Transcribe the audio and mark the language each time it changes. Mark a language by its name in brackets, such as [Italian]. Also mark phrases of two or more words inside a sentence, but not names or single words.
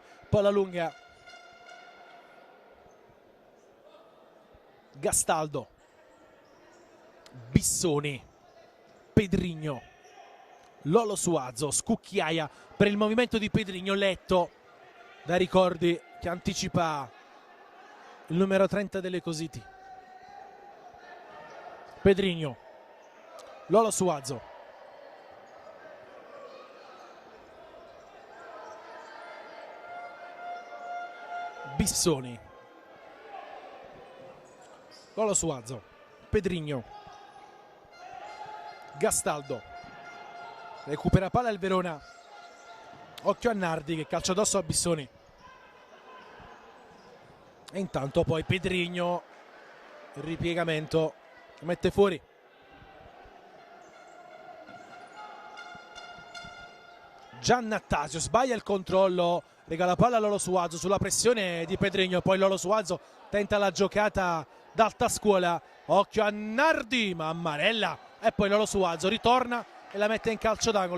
[Italian] Palla lunga, Gastaldo, Bissoni, Pedrigno, Lolo Suazo, scucchiaia per il movimento di Pedrigno, letto da Ricordi che anticipa il numero 30 dell'Ecositi. Pedrigno, Lolo Suazo, Bissoni, Lolo Suazo, Pedrigno, Gastaldo, recupera palla il Verona, occhio a Nardi che calcia addosso a Bissoni e intanto poi Pedrigno, il ripiegamento, mette fuori. Giannattasio sbaglia il controllo, regala palla a Lolo Suazo sulla pressione di Pedrigno, poi Lolo Suazo tenta la giocata d'alta scuola, occhio a Nardi, Mammarella, e poi Lolo Suazo ritorna e la mette in calcio d'angolo.